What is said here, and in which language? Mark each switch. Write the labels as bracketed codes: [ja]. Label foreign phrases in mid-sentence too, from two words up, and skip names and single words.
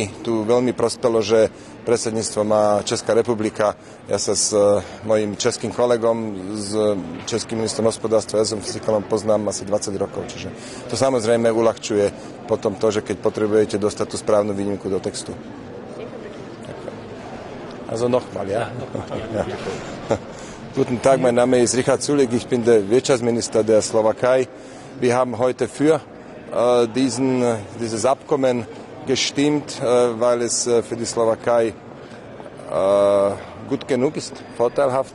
[sk] Tu veľmi prospelo, že predsedníctvo má Česká republika. Ja sa s mojím českým kolegom, s českým ministrom hospodárstva, ja som s Sikalom poznám asi 20 rokov. Čiže to samozrejme uľahčuje potom to, že keď potrebujete dostať tú správnu výnimku do textu. [de] Also nochmal, ja? Ja. Guten Tag, mein Name ist Richard Sulik, ich bin der Wirtschaftsminister der Slowakei. Wir haben heute für dieses Abkommen gestimmt, weil es für die Slowakei gut genug ist, vorteilhaft.